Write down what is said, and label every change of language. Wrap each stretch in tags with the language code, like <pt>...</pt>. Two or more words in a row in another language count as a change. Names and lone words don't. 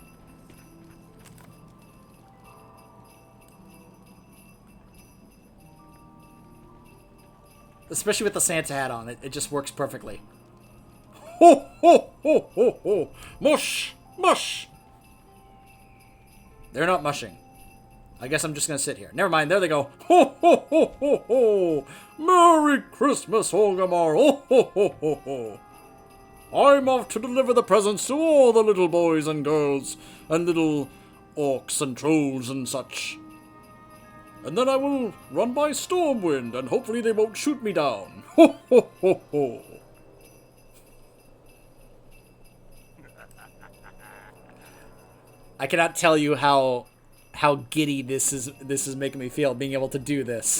<en>Especially with the Santa hat on, it just works perfectly. Ho, ho, ho, ho, ho. Mush, mush. They're not mushing. I guess I'm just gonna sit here. Never mind, there they go. Ho, ho, ho, ho, ho. Merry Christmas, Orgrimmar. Ho, ho, ho, ho, ho. I'm off to deliver the presents to all the little boys and girls, and little orcs and trolls and such. And then I will run by Stormwind, and hopefully they won't shoot me down. Ho, ho, ho, ho. I cannot tell you how giddy this is making me feel, being able to do this.</en>